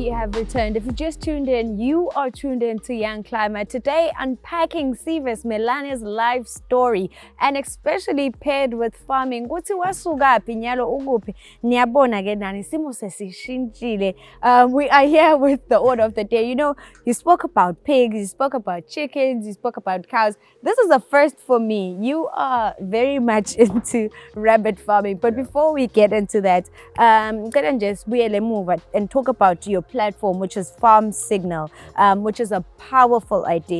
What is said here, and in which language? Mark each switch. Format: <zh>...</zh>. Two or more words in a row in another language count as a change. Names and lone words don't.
<en>have returned. If you just tuned in, you are tuned in to Young Climber. Today, unpacking Sivis Melani's life story, and especially paired with farming.</en> <ss>Kuthi wasukaphi nyalo ukuphi niyabona ke nani simo sesishintshile.</ss> <en>We are here with the order of the day. You know, you spoke about pigs, you spoke about chickens, you spoke about cows. This is a first for me. You are very much into rabbit farming. But before we get into that, can just really move and talk about your platform, which is Farm Signal, which is a powerful idea.</en>